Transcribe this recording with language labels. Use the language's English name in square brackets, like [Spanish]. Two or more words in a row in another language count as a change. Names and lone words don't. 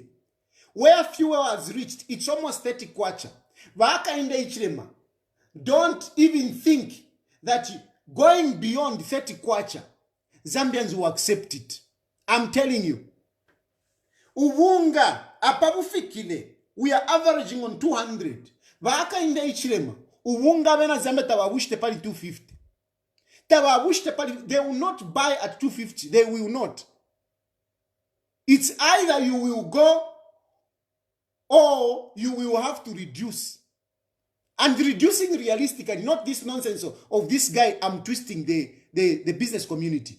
[English] Where fuel has reached, it's almost 30 kwacha. Hakainde Hichilema, don't even think that going beyond 30 kwacha, Zambians will accept it. I'm telling you. [Bemba] Uwunga, apabufikile, [English] we are averaging on 200. [Bemba] Hakainde Hichilema, uwunga bena Zambia tawabushte pali 250. [English] They will not buy at 250. They will not. It's either you will go or you will have to reduce. And reducing realistically, not this nonsense of this guy, I'm twisting the business community.